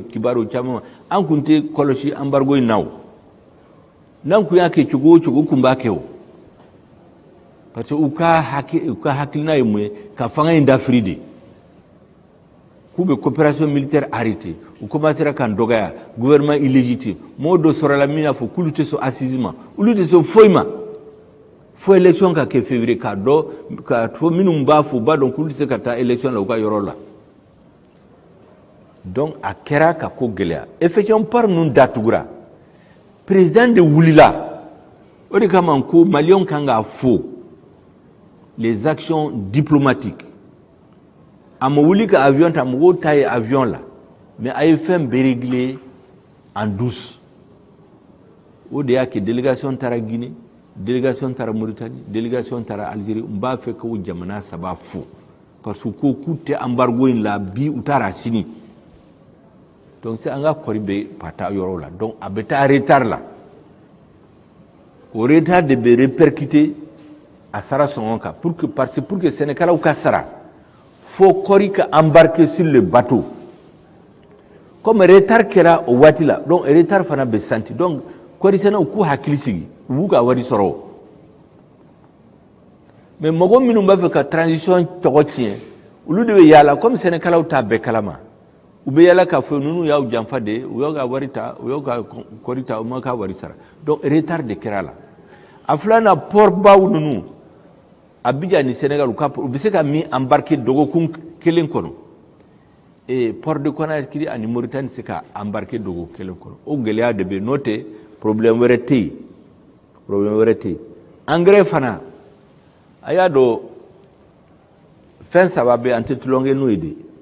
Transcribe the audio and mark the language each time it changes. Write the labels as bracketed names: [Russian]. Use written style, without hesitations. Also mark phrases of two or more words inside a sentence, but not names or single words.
[Bambara] kibaru caman ma an kun tɛ kɔlɔsi embargo in na o n'an kun y'a kɛ cogo o cogo u kun b'a kɛ o parce que u ka hakilina ye mun ye ka fanga in dafiri de k'u bɛ [French] coopération militaire [Bambara] arrêté u commencera k'an dɔgɔya [French] gouvernement illégitime [Bambara] mɔgɔ dɔ sɔrɔla min y'a fɔ k'olu tɛ sɔn assise ma olu tɛ sɔn foyi ma fo élection ka kɛ février k'a dɔn k'a fɔ minnu b'a fɔ u b'a dɔn k'olu tɛ se ka taa élection la u ka yɔrɔ la donc a kɛra ka ko gɛlɛya effectivement par ninnu datugura président de wulila o de kama ko maliyɛnw kan k'a fo les [French] actions diplomatiques [Bambara] a ma wuli ka avion ta mɔgɔw ta ye avion la mais a ye fɛn bɛɛ régler [French] en douce [Bambara] o de y'a kɛ délégation taara Guinée délégation taara Mauritanie délégation taara Algérie n b'a fɛ k'o jamana saba fo parce que ko k'u tɛ embargo in la bi u taara sini [French] donc c'est [Bambara] an ka kɔri bɛ pata yɔrɔ la donc a bɛ taa retard la o retard de bɛ répercuter a sara sɔngɔ kan pour que Sénégalais ka sara faut kɔri ka embarquer [French] sur le bateau [Bambara] comme retard kɛra o waati la donc retard fana bɛ senti donc kɔri sɛnɛw k'u hakili sigi u b'u ka wari sɔrɔ mais mɔgɔ minnu b'a fɛ ka transition tɔgɔ tiɲɛ olu de bɛ yaala comme Sénégalais t'a bɛɛ kalama u bɛ yaala k'a fɔ ninnu y'aw janfa de u y'aw ka wari ta u y'aw ka kɔri ta u ma ka wari sara donc retard de kɛra la a filanan port baw ninnu Abidjan ni Sénégal u bɛ se ka min embarquer dɔgɔkun kelen kɔnɔ [French] port de [Bambara] Conakry ani Mauritanie se ka embarquer dɔgɔkun kelen kɔnɔ o gɛlɛya de bɛ n'o tɛ problème wɛrɛ tɛ yen engrais fana a y'a dɔn fɛn saba bɛ an tɛ tulonkɛ n'o ye de